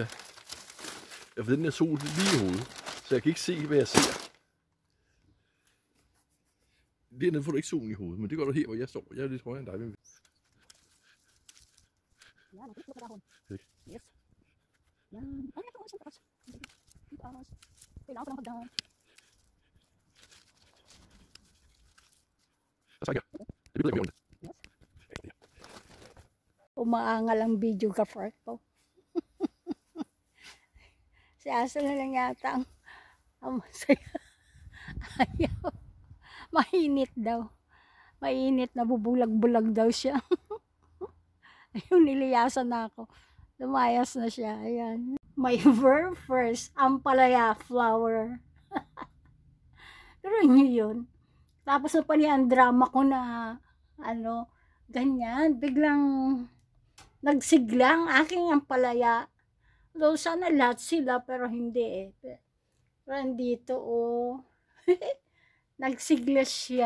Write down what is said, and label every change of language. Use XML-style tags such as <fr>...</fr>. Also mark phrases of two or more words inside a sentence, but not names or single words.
<da>Jeg får den der sol lige i hovedet. Så jeg kan ikke se, hvad jeg ser. Dernede får du ikke solen i hovedet, men det gør du her, hvor jeg står. Jeg er lidt højere end dig. Men... Ja, man kan ikke lukke okay. Yes. Ja, jeg kan også. Det er lavt nok der.</da> <tl>Umaangal ang videographer ko. Si Aso na lang yata ang masaya. Ayaw. Mainit daw. Mainit na bubulag-bulag daw siya. Ayun, niliyasan na ako. Lumayas na siya. Ayan.</tl> <en>My very first ampalaya flower.</en> <tl>Pero yun yun. Tapos na pa niya ang drama ko na ganyan. Biglang nagsigla ang aking ampalaya. Though sana lahat sila, pero hindi eh. Pero andito nagsigla siya.</tl>